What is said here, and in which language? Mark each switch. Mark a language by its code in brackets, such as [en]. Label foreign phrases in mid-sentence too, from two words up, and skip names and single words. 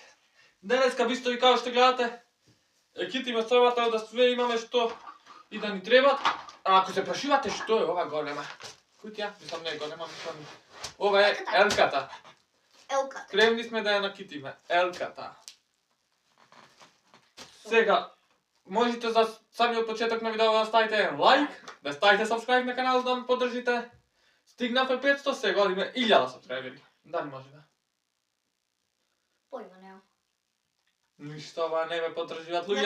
[mk] Данас исто и као што гледате, екипиме собата да све имаме што и да ни треба. А ако се прашивате што је ова голема кутија, мислим не голема, мислим ова је Елката. Спремни сме да је накитиме, Елката. Сега, можете за самиот почеток на видео да ставите еден лайк, да ставите subscribe на каналот да ме поддржите. Стигнавме 500, сега одиме 1000 subscriberi. Дали може да? Појма нема. Ништо, ова не ме поддрживат луѓе.